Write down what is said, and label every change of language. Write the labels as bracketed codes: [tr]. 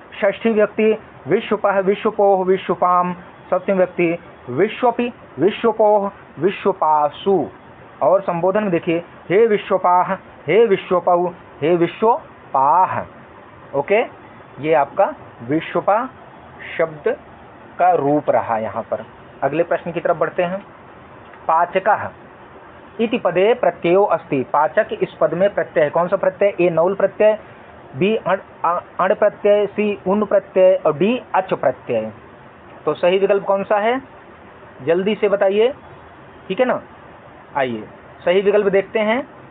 [sa] षष्ठी व्यक्ति विश्वपः, विश्वपोः, विश्वपाम। सप्तम व्यक्ति विश्वपि, विश्वपोः, विश्वपासु। [hi] और संबोधन में देखिए, हे विश्वपाह, हे विश्वपौ, हे विश्वपाह। ओके, ये आपका विश्वपा शब्द का रूप रहा यहाँ पर। अगले प्रश्न की तरफ बढ़ते हैं। [sa] पाचकः इति पदे प्रत्ययो अस्ति। [hi] पाचक इस पद में प्रत्यय है, कौन सा प्रत्यय। ए नौल प्रत्यय, बी अण प्रत्यय, सी उन प्रत्यय और डी अच प्रत्यय। तो सही विकल्प कौन सा है जल्दी से बताइए। ठीक है ना, आइए सही विकल्प देखते हैं।